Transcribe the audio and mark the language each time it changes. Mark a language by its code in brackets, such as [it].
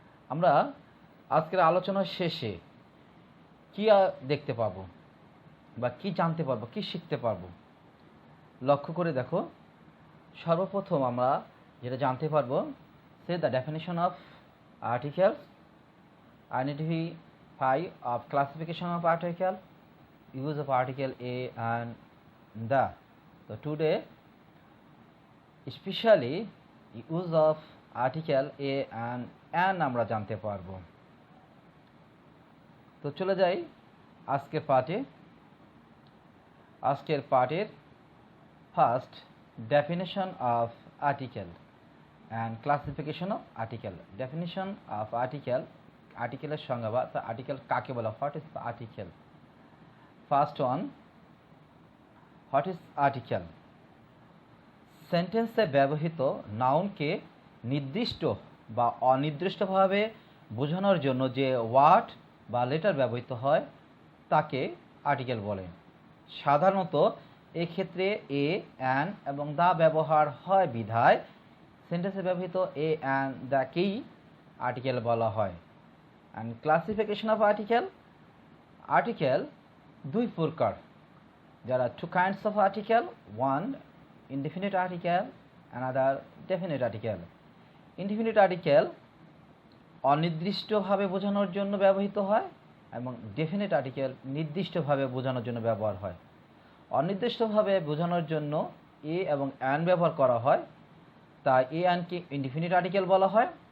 [bn] আমরা আজকের আলোচনার শেষে কি দেখতে পাবো বা কি জানতে পারবো, কি শিখতে পারবো, লক্ষ্য করে দেখো। সর্বপ্রথম আমরা যেটা জানতে পারবো, [en] সে the definition of articles, identify of classification of article, use of article a and the. So today especially use of article a and an [bn] আমরা জানতে পারবো। তো চলে যাই আজকের পার্টে। [en] আজকের পার্টের first, definition of article and classification of article. Definition of article, [bn] আর্টিকেলের সংজ্ঞা বা আর্টিকেল কাকে বলা, [en] What is article. First one, what is article? [bn] সেন্টেন্সে ব্যবহৃত নাউনকে নির্দিষ্ট বা অনির্দিষ্টভাবে বোঝানোর জন্য যে ওয়ার্ড বা লেটার ব্যবহৃত হয় তাকে আর্টিকেল বলে। সাধারণত এক্ষেত্রে এ, অ্যান এবং দা ব্যবহার হয় বিধায় সেন্টেন্সে ব্যবহৃত এ, অ্যান, দাকেই আর্টিকেল বলা হয়। [en] and classification of article, [bn] article দুই প্রকার। [en] There are two kinds of article, one indefinite article, another definite article. [bn] Indefinite article অনির্দিষ্টভাবে বোঝানোর জন্য ব্যবহৃত হয় এবং ডেফিনিট আর্টিকেল নির্দিষ্টভাবে বোঝানোর জন্য ব্যবহার হয়। অনির্দিষ্টভাবে বোঝানোর জন্য এ এবং অ্যান ব্যবহার করা হয়, তাই এ অ্যানকে ইনডিফিনিট আর্টিকেল বলা হয়।